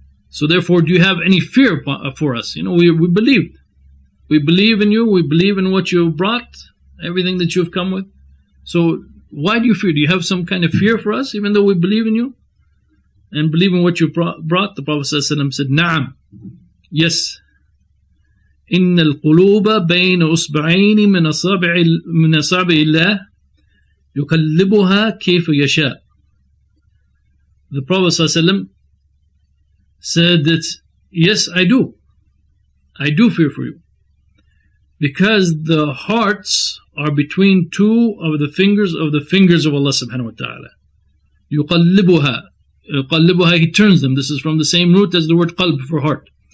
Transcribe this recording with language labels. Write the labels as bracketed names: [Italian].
[English] So therefore, do you have any fear for us? You know, we believed. We believe in you, we believe in what you have brought, everything that you have come with. So why do you fear? Do you have some kind of fear for us, even though we believe in you and believe in what you brought? The Prophet ﷺ said, Na'am, yes. [Arabic] إن القلوب بين أصبعين من أصابع الله يقلبها كيف يشاء. [English] The Prophet ﷺ said that, yes, I do fear for you, because the hearts are between two of the fingers of Allah subhanahu wa ta'ala. يقلبها, he turns them. This is from the same root as the word qalb for heart.